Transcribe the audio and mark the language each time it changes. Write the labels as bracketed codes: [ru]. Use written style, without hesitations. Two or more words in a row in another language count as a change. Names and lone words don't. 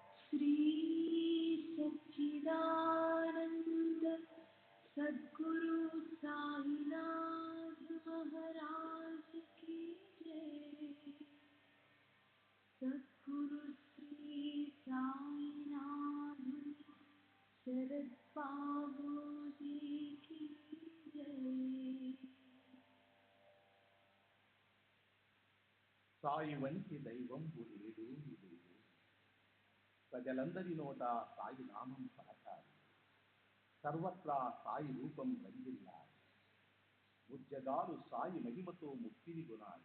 [hi] श्री सच्चिदानंद सद्गुरु साईनाथ महाराज की जय। सद्गुरु श्री साईनाथ शरद बाबू जी की जय। [te] సాయి వంటి దైవంబు లేడు లేదు, ప్రజలందరి నోట సాయి నామం పలకాలి, సర్వత్రా సాయి రూపం రంజిల్లాలి, ముజ్జగాలు సాయి మహిమతో ముక్తిని గుణాలి.